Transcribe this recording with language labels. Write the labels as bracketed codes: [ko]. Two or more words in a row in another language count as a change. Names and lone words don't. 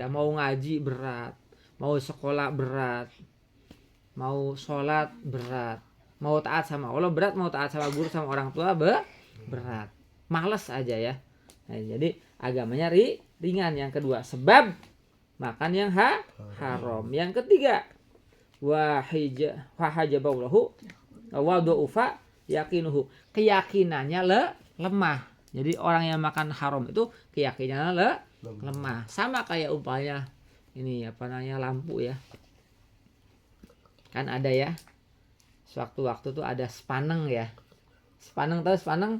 [id] Mau ngaji berat, mau sekolah berat, mau sholat berat, mau taat sama Allah berat, mau taat sama guru sama orang tua berat. Malas aja ya. Nah, jadi agamanya ringan. Yang kedua, sebab makan yang haram. Yang ketiga, [ar] وهجب الله وضعف يقينه, [id] keyakinannya lemah. Jadi orang yang makan haram itu keyakinannya lemah. Sama kayak umpamanya ini lampu ya. Kan ada ya. Sewaktu-waktu tuh ada sepaneng ya. Sepaneng, tahu sepaneng?